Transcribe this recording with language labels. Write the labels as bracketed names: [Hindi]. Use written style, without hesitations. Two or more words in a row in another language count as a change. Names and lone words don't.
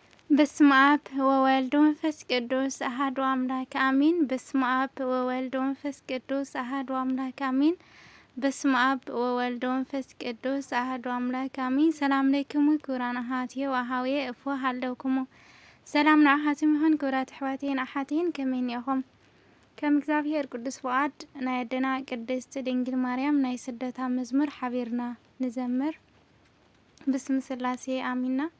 [Geez] በስመ አብ ወወልድ ወመንፈስ ቅዱስ አሐዱ አምላክ አሜን። በስመ አብ ወወልድ ወመንፈስ ቅዱስ አሐዱ አምላክ አሜን። በስመ አብ ወወልድ ወመንፈስ ቅዱስ አሐዱ አምላክ አሜን። ሰላም ለይክሙ ክቡራን አሐትየ ወአኀውየ እፎ ሃለውክሙ [Tigrinya] ሰላም ንኣኻትም ይኹን ክቡራት ኣሕዋትየን ኣሓትየን ከመይ ኢኹም? ከም እግዚአብሔር ቅዱስ ፍቃድ ናይ ኣደና ቅድስት ድንግል ማርያም ናይ ስደታ መዝሙር ሓቢርና ንዘምር። ብስም ስላሴ አሚና።